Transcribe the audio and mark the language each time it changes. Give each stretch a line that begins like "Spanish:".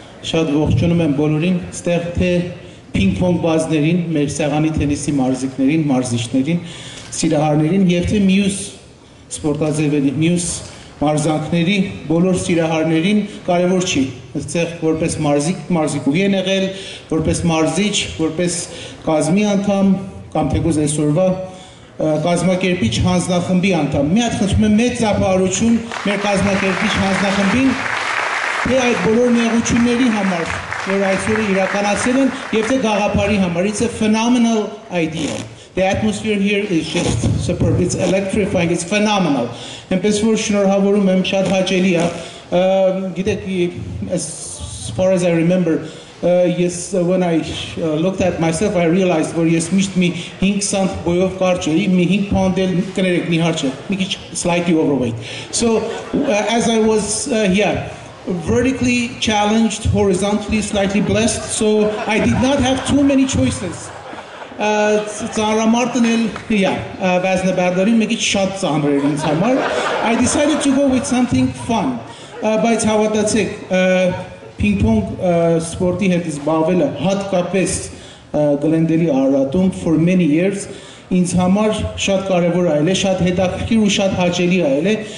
Armenian: շատ ողջունում եմ բոլորին, ստեղ թե պինգ-պոնգ բազներին, մեր սեղանի թենիսի մարզիկներին, մարզիչներին, սիրահարներին և թե մյուս սպորտաձևերի, մյուս մարզանքների, բոլոր սիրահարներին կարևոր չի։ Ստեղ որպես մարզիկուհի են եղել, որպես մարզիչ, որպես կազմի անդամ կամ թեկուզ այսօրվա կազմակերպիչ հանձնախմբի անդամ։ Մի հատ խնդրում եմ մեծ ծափահարություն մեր կազմակերպիչ հանձնախմբին, թե այդ բոլոր նեղությունների համար, որ այսօր իրականացել են, և թե գաղափարի համար։
English: It's a phenomenal idea. The atmosphere here is just superb. It's electrifying. It's phenomenal.
Armenian: Այնպես որ շնորհավորում եմ, շատ հաճելի է։ Գիտեք,
English: as far as I remember, yes, when I looked at myself, I realized
Armenian: որ ես միշտ մի 5 սանտ բոյով կարճ էի, մի 5 pound էլ կներեք մի հարճ է, մի քիչ
English: slightly overweight. So as I was here, vertically challenged, horizontally slightly blessed, so I did not have too many choices.
Armenian: Ծանրամարտն էլ, վազնաբարդարին մի քիչ շատ ծանր էր ինձ համար.
English: I decided to go with something fun.
Armenian: բայց հավատացեք, պինգ-պոնգ սպորտի հետ զբաղվելը հատկապես Գլենդելի Արարատում
English: for many years
Armenian: ինձ համար շատ կարևոր այլ է, շատ հետաքրքիր ու շատ հաճելի այլ է,